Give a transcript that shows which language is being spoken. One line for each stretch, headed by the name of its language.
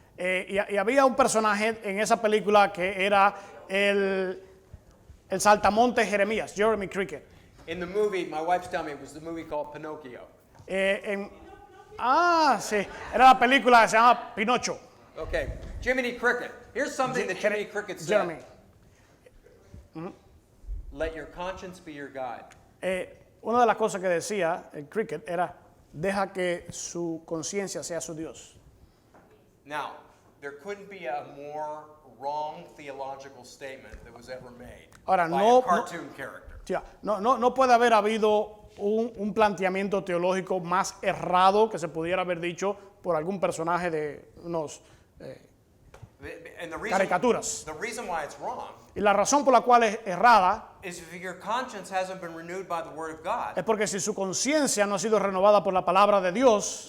Spanish: Y había un personaje en esa película que era el saltamontes Jeremías, Jeremy Cricket.
English: In the movie, my wife's telling me it was the movie called Pinocchio.
Spanish: Sí, era la película que se llama Pinocho.
English: Okay, Jiminy Cricket. Here's something that Jiminy Cricket said. Jeremy. Let your conscience be your guide.
Spanish: Una de las cosas que decía el Cricket era, deja que su conciencia sea su Dios.
English: Now, there couldn't be a more wrong theological statement that was ever made
Spanish: Ahora,
English: by
Spanish: no-
English: a cartoon character.
Spanish: O sea, no puede haber habido un planteamiento teológico más errado que se pudiera haber dicho por algún personaje de unos...
English: And the
Spanish: Caricaturas.
English: the reason why it's wrong
Spanish: Y la razón por la cual es errada
English: is if your conscience hasn't been renewed by the Word of God,
Spanish: es porque si su conciencia no ha sido renovada por la palabra de Dios,